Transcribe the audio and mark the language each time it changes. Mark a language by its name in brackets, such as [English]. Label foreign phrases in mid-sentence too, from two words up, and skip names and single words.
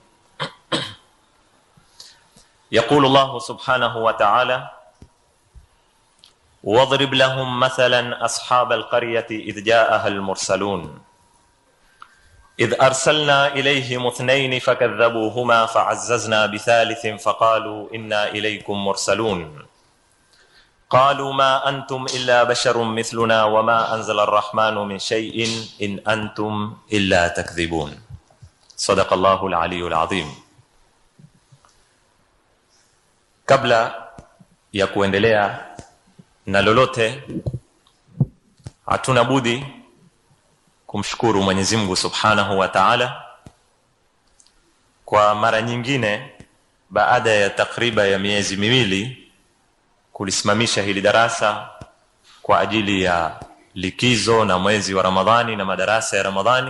[Arabic] يقول الله سبحانه وتعالى: واضرب لهم مثلا أصحاب القرية إذ جاءها المرسلون إذ أرسلنا إليهم 2 فكذبوهما فعززنا بثالث فقالوا إنا إليكم مرسلون قالوا ما أنتم إلا بشر مثلنا وما أنزل الرحمن من شيء إن أنتم إلا تكذبون. صدق الله العلي العظيم. [Swahili] Kabla ya kuendelea na lolote, hatuna budi kumshukuru Mwenyezi Mungu [Arabic] سبحانه وتعالى [Swahili] kwa mara nyingine baada ya takriba ya miezi miwili kulisimamisha hili darasa kwa ajili ya likizo na mwezi wa Ramadhani na madarasa ya Ramadhani.